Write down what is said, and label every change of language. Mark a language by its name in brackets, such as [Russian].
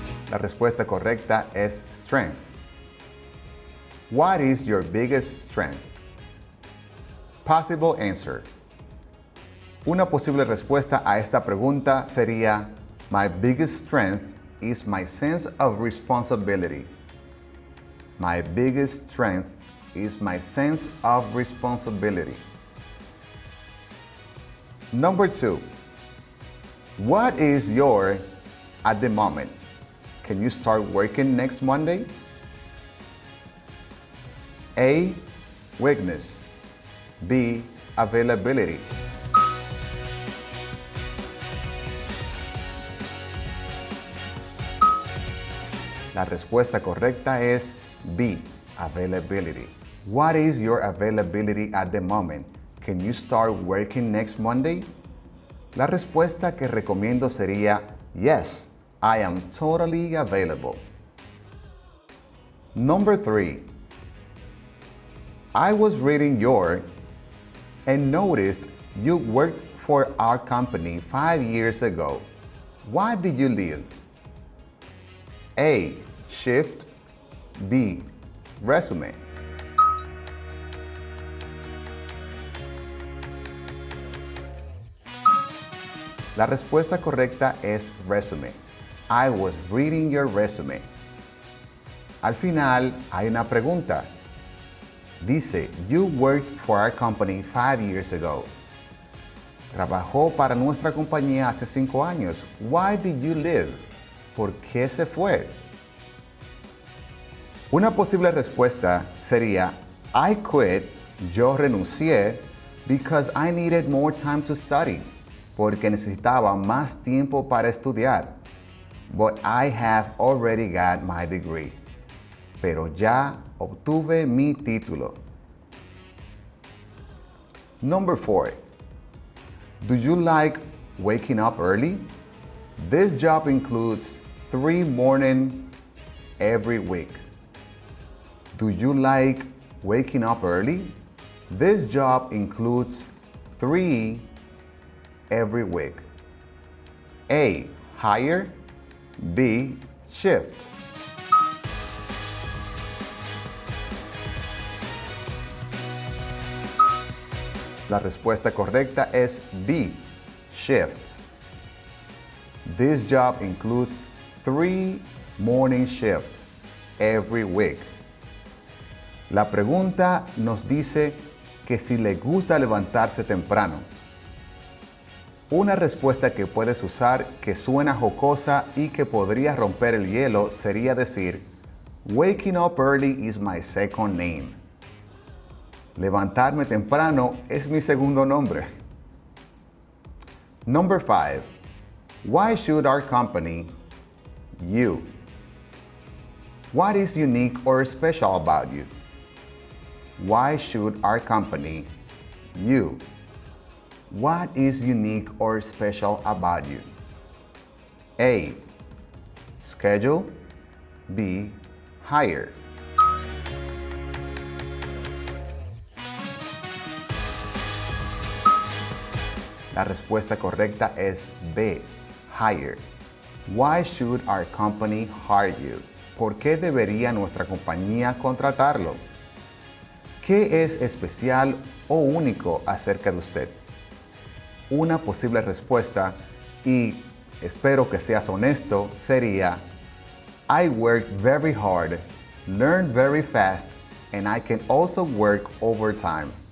[Spanish] La respuesta correcta es strength. [English] What is your biggest strength? Possible answer. [Spanish] Una posible respuesta a esta pregunta sería: [English] My biggest strength is my sense of responsibility. My biggest strength is my sense of responsibility. Number 2. What is your at the moment? Can you start working next Monday? A. Weakness. B. Availability. [Spanish] La respuesta correcta es [English] B. Availability. What is your availability at the moment? Can you start working next Monday? [Spanish] La respuesta que recomiendo sería [English] yes, I am totally available. Number 3. I was reading your and noticed you worked for our company 5 years ago. Why did you leave? A. Shift. B. Resume. [Spanish] La respuesta correcta es resume. [English] I was reading your resume. [Spanish] Al final hay una pregunta. Dice, [English] you worked for our company 5 years ago. [Spanish] Trabajó para nuestra compañía hace 5 años. [English] Why did you leave? [Spanish] ¿Por qué se fue? Una posible respuesta sería, [English] I quit, [Spanish] yo renuncié, [English] because I needed more time to study. [Spanish] Porque necesitaba más tiempo para estudiar. [English] But I have already got my degree. [Spanish] Pero ya obtuve mi título. [English] Number 4. Do you like waking up early? This job includes 3 mornings every week. Do you like waking up early? This job includes 3 every week. A. Hire. B. Shift. La respuesta correcta es B. Shifts. This job includes 3 morning shifts every week. [Spanish] La pregunta nos dice que si le gusta levantarse temprano. Una respuesta que puedes usar que suena jocosa y que podría romper el hielo sería decir, [English] waking up early is my second name. [Spanish] Levantarme temprano es mi segundo nombre. [English] Number 5. Why should our company, you? What is unique or special about you? Why should our company, you? What is unique or special about you? A. Schedule. B. Hire. [Spanish] La respuesta correcta es B. [English] Hire. Why should our company hire you? [Spanish] ¿Por qué debería nuestra compañía contratarlo? ¿Qué es especial o único acerca de usted? Una posible respuesta, y espero que seas honesto, sería [English] I work very hard, learn very fast, and I can also work overtime.